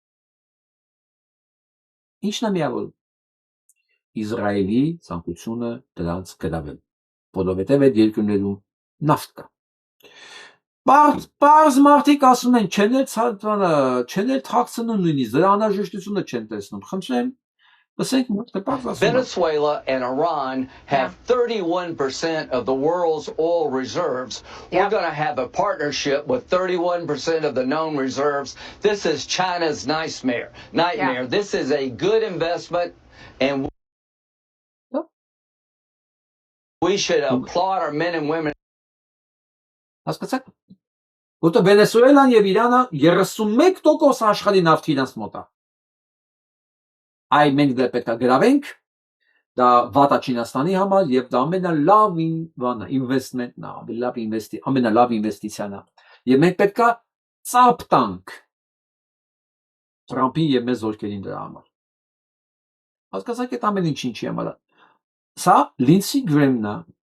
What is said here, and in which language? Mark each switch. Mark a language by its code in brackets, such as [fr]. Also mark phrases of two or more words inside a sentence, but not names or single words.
[hy] Ինչն է միավորում։ Իսրայելի ցանկությունը դրանց գրավել, որովհետև այդ երկրներում նավթ կա։ Պարզ մարդիկ ասում են, չեն էլ թաքցնում նույնիսկ, դրա անհրաժեշտությունը չեն տեսնում։ Խնդրեմ, [en] Venezuela and Iran have 31% of the world's oil reserves. We're going to have a partnership with 31% of the known reserves. This is China's nightmare. Yeah. This is a good investment, and we should applaud our men and women. [hy] Հասկացաք։ Որտե Վենեսուելան եւ Իրանը 31% աշխարհի նավթի իրենց մոտ է։ Այ մենք դա պետք է գրավենք, դա վատա Չինաստանի համար եւ դա ամենալավ ինվեստմենտն է, ամենալավ ինվեստիցիան է։ Եվ մենք պետք է ծափ տանք Թրամփին եւ մեծ ոլկերին դրա համար։ Հասկացաք այդ ամեն ինչի համար։ Սա Լինսի Գրեմն է,